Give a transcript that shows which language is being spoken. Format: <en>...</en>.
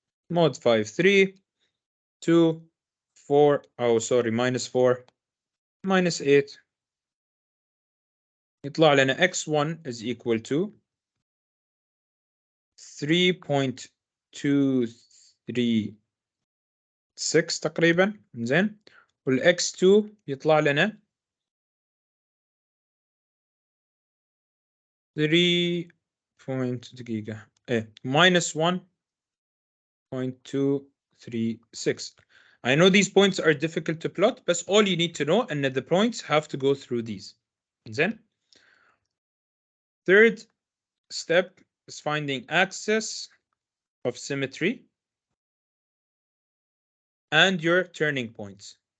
<en>Mod 5, 3, 2, 4, oh sorry, minus 4, minus 8.</en> <ar>يطلع لنا x1</ar> <en>is equal to</en> <ar>3.236 تقريبا. زين. والx2 يطلع لنا 3 دقيقة minus 1.236.</ar> <en>I know these points are difficult to plot, but all you need to know and the points have to go through these. Then third step is finding axis of symmetry and your turning points.</en>